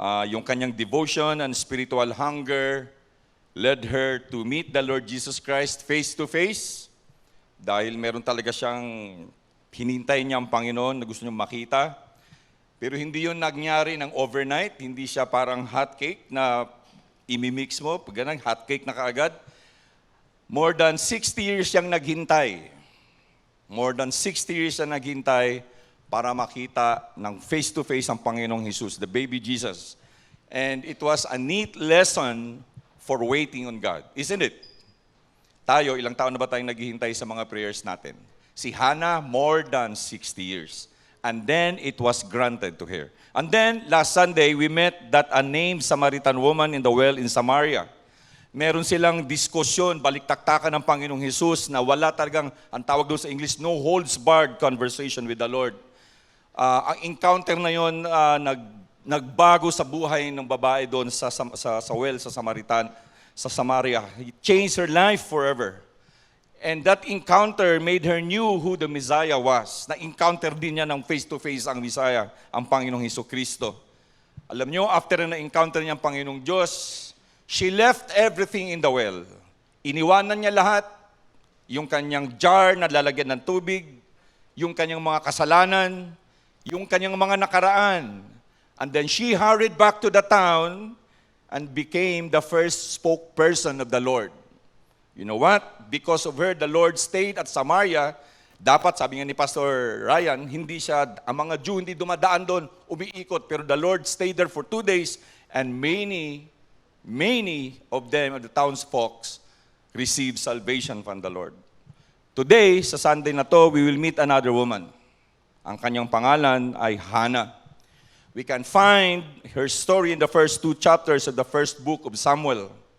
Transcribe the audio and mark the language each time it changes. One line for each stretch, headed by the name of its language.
Filipino: Yung kanyang
English: devotion and spiritual hunger led her to meet the Lord Jesus Christ face to face.
Filipino: Dahil meron talaga siyang hinintay niya ang Panginoon na gusto niyang makita. Pero hindi yun nangyari ng overnight. Hindi siya parang hot cake na imimix mo, ganang hot cake na kaagad.
English: More than 60 years
Filipino: siyang naghintay. More than 60 years siyang naghintay para makita ng face-to-face ang Panginoong Jesus,
English: the baby Jesus. And it was a neat lesson for waiting on God. Isn't it?
Filipino: Tayo, ilang taon na ba tayong naghihintay sa mga prayers natin?
English: Si Hannah, more than 60 years. And then it was granted to her. And then, last Sunday, we met that unnamed Samaritan woman in the well in Samaria.
Filipino: Meron silang diskusyon, baliktaktakan ng Panginoong Jesus na wala talagang, ang tawag doon sa English,
English: no holds barred conversation with the Lord.
Filipino: Ang encounter na yon nagbago sa buhay ng babae doon sa well, sa Samaria.
English: It changed her life forever. And that encounter made her knew who the Messiah was.
Filipino: Na-encounter din niya ng face-to-face ang Messiah, ang Panginoong Hesukristo. Alam niyo, after na-encounter niya ang Panginoong Diyos,
English: she left everything in the well.
Filipino: Iniwanan niya lahat, yung kanyang jar na lalagyan ng tubig, yung kanyang mga kasalanan, yung kanyang mga nakaraan.
English: And then she hurried back to the town and became the first spokesperson of the Lord. You know what? Because of her, the Lord stayed at Samaria.
Filipino: Dapat, sabi nga ni Pastor Ryan, hindi siya, ang mga Jew hindi dumadaan doon, umiikot.
English: Pero the Lord stayed there for 2 days and many of them, of the townsfolk, received salvation from the Lord. Today,
Filipino: sa Sunday na to,
English: we will meet another woman.
Filipino: Ang kanyang pangalan ay Hannah.
English: We can find her story in the first 2 chapters of the first book of Samuel.